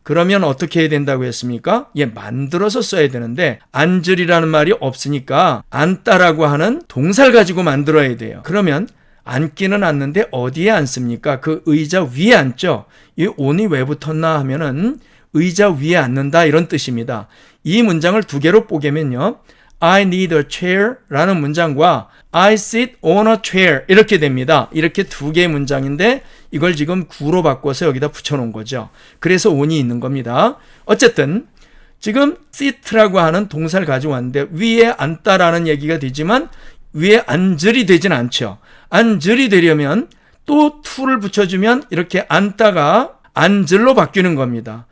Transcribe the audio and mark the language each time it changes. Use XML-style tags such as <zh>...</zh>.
<ko>그러면 어떻게 해야 된다고 했습니까? 만들어서 써야 되는데 앉으리라는 말이 없으니까 앉다라고 하는 동사를 가지고 만들어야 돼요. 그러면 앉기는 앉는데 어디에 앉습니까? 그 의자 위에 앉죠. 이 on이 왜 붙었나 하면은 의자 위에 앉는다 이런 뜻입니다. 이 문장을 두 개로 뽀개면요.</ko> <en>I need a chair</en> <ko>라는 문장과</ko> <en>I sit on a chair</en> <ko>이렇게 됩니다. 이렇게 두 개의 문장인데 이걸 지금 구로 바꿔서 여기다 붙여놓은 거죠. 그래서 on이 있는 겁니다. 어쨌든 지금 sit라고 하는 동사를 가지고 왔는데 위에 앉다라는 얘기가 되지만 위에 앉으리 되진 않죠. 앉으리 되려면 또 to를 붙여주면 이렇게 앉다가 앉을로 바뀌는 겁니다.</ko>